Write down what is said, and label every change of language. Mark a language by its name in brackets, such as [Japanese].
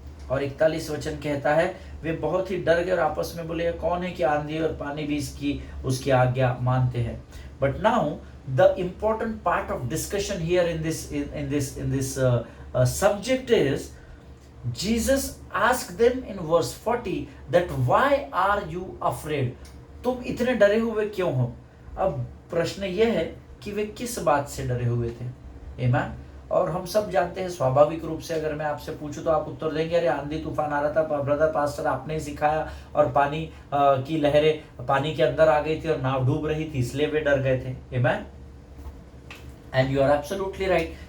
[Hindi] और 41 वचन कहता है वे बहुत ही डर गए और आपस में बोले, कौन है कि आंधी और पानी भी उसकी आज्ञा मानते हैं। [English] But now the important part of discussion here in this subject is Jesus asked them in verse 40 that why are you afraid? [Hindi] तुम इतने डरे हुए क्यों हो? अब प्रश्न यह है कि वे किस बात से डरे हुए थे। आमीन। और हम सब जानते हैं, स्वाभाविक रूप से अगर मैं आपसे पूछूं तो आप उत्तर देंगे, अरे आंधी तूफान आ रहा था ब्रदर पास्टर, आपने ही सिखाया, और पानी की लहरें पानी के अंदर आ गई थी और नाव डूब रही थी, इसलिए वे डर गए थे। आमीन। [English] And you are absolutely right.